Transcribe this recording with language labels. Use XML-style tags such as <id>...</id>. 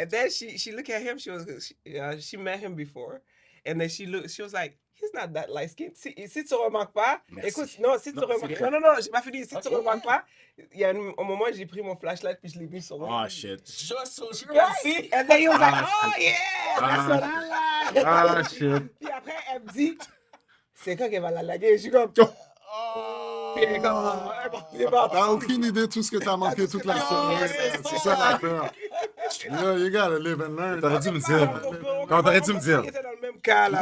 <en>And then she looked at him. She met him before, and then she was like, he's not that light skinned.</en> <fr>Si tu remarques pas, Merci. écoute, non, si tu remarques, non, j'ai pas fini. Si tu remarques pas, il y a un moment j'ai pris mon flashlight puis je l'ai mis sur lui.</fr> <en>Oh, shit. Just so she can Right? see. And then he was like, Ah, oh yeah, that's what I like. Ah, shit.</en> <fr>Puis après, elle me dit, c'est quand qu'elle va la laguer? Je suis comme, Oh. puis elle est comme, il est parti. T'as aucune idée de tout ce que t'as manqué toute la soirée. C'est ça l'affaire.</fr> <en>Yo, you gotta live and learn.</en> <fr>T'aurais dû me dire. Non, t'aurais dû me dire. Il était dans le même cas, là.</fr>